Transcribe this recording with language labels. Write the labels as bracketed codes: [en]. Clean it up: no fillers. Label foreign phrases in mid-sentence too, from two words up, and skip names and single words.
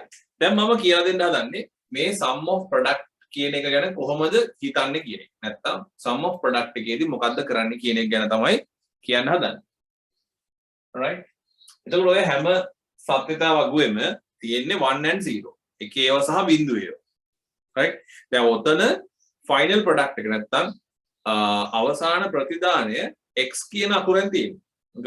[si] දැන් මම කියලා දෙන්න හදන්නේ මේ [en] sum of product [si] කියන එක ගැන කොහොමද හිතන්නේ කියන එක. නැත්තම් [en] sum of product [si] එකේදී මොකද්ද කරන්නේ කියන එක ගැන තමයි කියන්න හදන්නේ. right. එතකොට ඔය හැම සත්‍යතා වගුවෙම තියෙන්නේ 1 and 0. එකේ ඒවා සහ බිඳුව ඒවා. right. දැන් ඔතන [en] final product [si] එක නැත්තම් අවසාන ප්‍රතිදානය x කියන අකුරෙන් තියෙනවා.